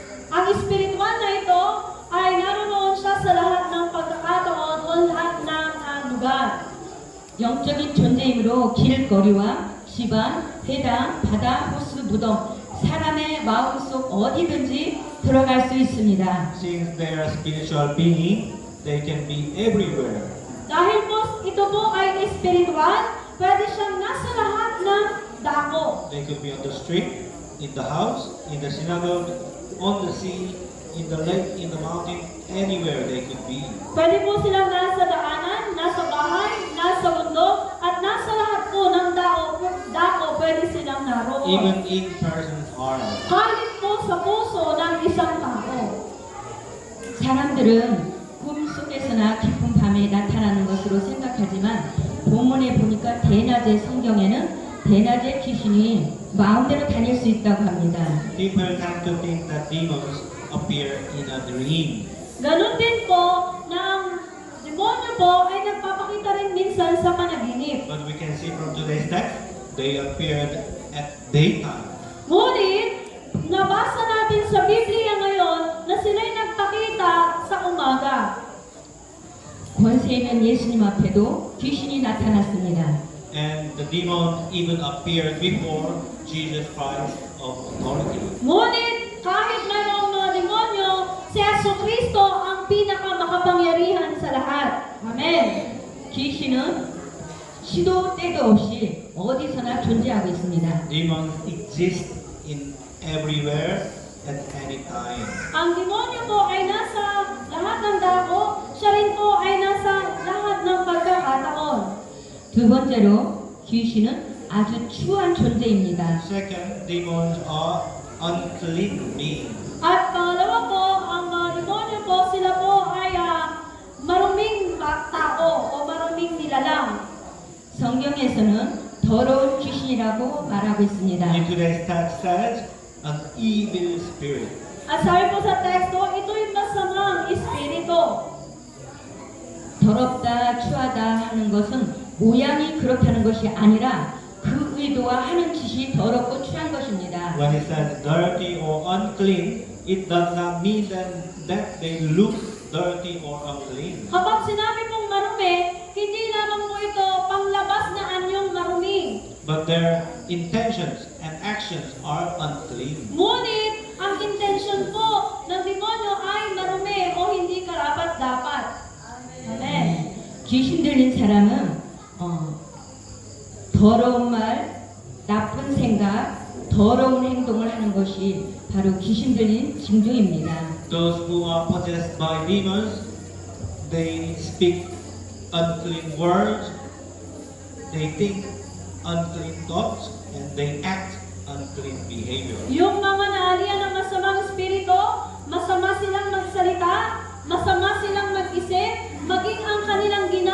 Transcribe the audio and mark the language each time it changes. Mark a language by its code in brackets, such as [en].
[tl] Ang espiritual na ito ay naroon siya sa lahat ng pagkakataon o lahat ng lugar. [ko] 영적인 존재이므로 길거리와 집안, 회당, 바다, 호수, 무덤, 사람의 마음속 어디든지 들어갈 수 있습니다. [en] Since they are spiritual beings, they can be everywhere. [tl] Dahil po ito po ay espiritual, pwede siyang nasa lahat ng dako. [en] They could be on the street, in the house, in the synagogue, on the sea, in the lake, in the mountain, anywhere they could be. [tl] Pwede po silang nasa daanan, nasa bahay, nasa bundok, at nasa lahat po ng dako pwede silang naroon. [en] Even in person's heart. [tl] Kahit po sa puso ng isang tao. [ko] 사람들은 꿈속에서나 깊은 밤에 나타나는 것으로 생각하지만 본문에 보니까 대낮의 성경에는 대낮의 귀신이 마음대로 다닐 수 있다고 합니다. [en] People tend to think that demons appear in a dream. [tl] Ganon din po na ang demonyo po ay nagpapakita rin minsan sa panaginip. [en] But we can see from today's text, they appeared at daytime. [tl] Ngunit, nabasa natin sa Biblia ngayon na sila'y nagpakita sa umaga. [ko] 권세 있는 예수님 앞에도 귀신이 나타났습니다. [en] And the demon even appeared before Jesus Christ of authority. [tl] Ngunit, kahit mayroong mga demonyo, si Yesu Kristo ang pinakamakapangyarihan sa lahat. Amen. [ko] 귀신은 시도 때도 없이 어디서나 존재하고 있습니다. [en] Demons exist in everywhere at any time. [tl] Ang demonyo po ay nasa lahat ng dako, siya rin po ay nasa lahat ng pagkakataon. [ko] 두 번째로 귀신은 아주 추한 존재입니다. [en] Second, demons are unclean beings. [tl] At pangalawa po, ang mga demonyo po, sila po ay maruming tao o maruming nilalang. [ko] 성경에서는 더러운 귀신이라고 말하고 있습니다. [en] In today's text says, an evil spirit. [tl] At sabi po sa teksto, ito'y masamang espiritu. [ko] 더럽다, 추하다 하는 것은 모양이 그렇다는 것이 아니라 그 의도와 하는 짓이 더럽고 추한 것입니다. [en] When it says dirty or unclean, it does not mean that they look dirty or unclean. [tl] Kapag sinabi pong marumi, hindi lamang po ito panglabas na anyong marumi. [en] But their intentions and actions are unclean. [tl] Ngunit, ang intensyon po ng demonyo ay marumi o hindi karapat-dapat. Amen. [ko] 귀신 들린 사람은 더러운 말, 나쁜 생각, 더러운 행동을 하는 것이 바로 귀신 들린 징조입니다. [en] Those who are possessed by demons, they speak unclean words, they think unclean thoughts, and they act unclean behavior. [tl] Yung mga naalihan ng masamang espiritu, masama silang magsalita, masama silang mag-isip, maging ang kanilang